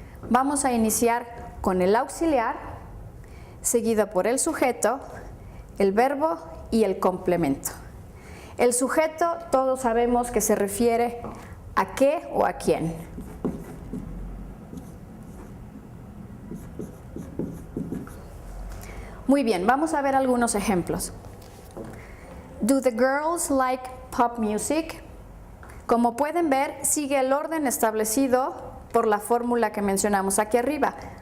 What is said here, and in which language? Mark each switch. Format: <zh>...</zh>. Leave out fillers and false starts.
<es>Vamos a iniciar con el auxiliar, seguido por el sujeto, el verbo y el complemento. El sujeto, todos sabemos que se refiere a qué o a quién. Muy bien, vamos a ver algunos ejemplos.</es> <en>Do the girls like pop music?</en> <es>Como pueden ver, sigue el orden establecido por la fórmula que mencionamos aquí arriba.</es>